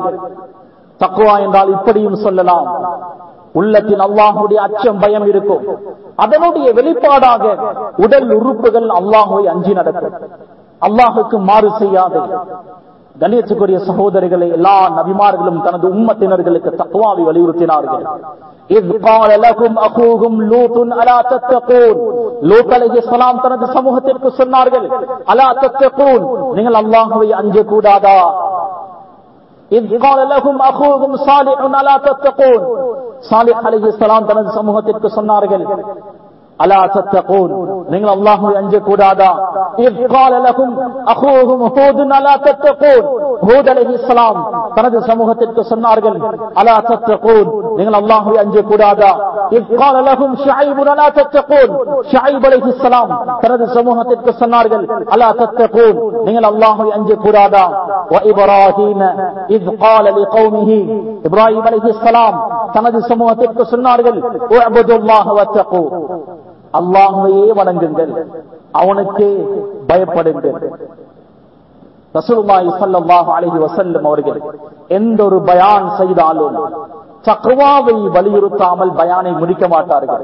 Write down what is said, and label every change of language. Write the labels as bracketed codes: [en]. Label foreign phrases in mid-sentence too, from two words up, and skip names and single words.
[ta] தக்வா என்றால் இப்படியும் சொல்லலாம், உள்ளத்தில் அல்லாஹ்வுடைய அச்சம் பயம் இருக்கும். அதனுடைய வெளிப்பாடாக உடல் உறுப்புகள் அல்லாஹ்வை அஞ்சி நடக்கும், அல்லாஹுக்கு மாறு செய்யாது. கண்ணியத்துக்குரிய சகோதரிகளை, எல்லா நபிமார்களும் தனது உம்மத்தினர்களுக்கு தக்வாவை வலியுறுத்தினார்கள். [ar] இத் قال لكم اخوكم لوط الا تتقون, [ta] லூத் அலைஹிஸ்ஸலாம் தனது சமூகத்திற்கு சொன்னார்கள், [ar] ألا تتقون, [ta] நீங்கள் அல்லாஹ்வை அஞ்ச கூடாதா? [ar] இத் قال لكم اخوكم صالح الا تتقون, [ta] சாலிஹ் அலைஹிஸ்ஸலாம் தனது சமூகத்திற்கு சொன்னார்கள், [ar] ألا تتقون, [ta] நீங்கள் அல்லாஹ்வை அஞ்ச கூடாதா? [ar] இத் قال لكم اخوكم هود الا تتقون, [ta] ஹூத் அலைஹிஸ்ஸலாம் தனது சமூகத்திற்கு சொன்னார்கள், [ar] ألا تتقون, [ta] நீங்கள் அல்லாஹ்வை அஞ்ச கூடாதா? [ar] இத் قال لكم شعيب الا تتقون, [ta] ஷுஐப் அலைஹிஸ்ஸலாம் தனது சமூகத்திற்கு சொன்னார்கள், [ar] ألا تتقون, [ta] நீங்கள் அல்லாஹ்வை அஞ்ச கூடாதா? [ar] وإبراهيم إذ قال لقومه, [ta] இப்ராஹீம் அலைஹிஸ்ஸலாம் தனது சமூகத்திற்கு சொன்னார்கள், [ar] اعبدوا الله واتقوا, [ta] அல்லாஹ்வையே வணங்குங்கள், அவனுக்கே பயப்படுங்கள். [ar] رسول الله صلى الله عليه وسلم [ta] அவர்கள் எந்த ஒரு பயான் செய்தாலும் தக்வாவை வலியுறுத்தாமல் பயானை முடிக்க மாட்டார்கள்.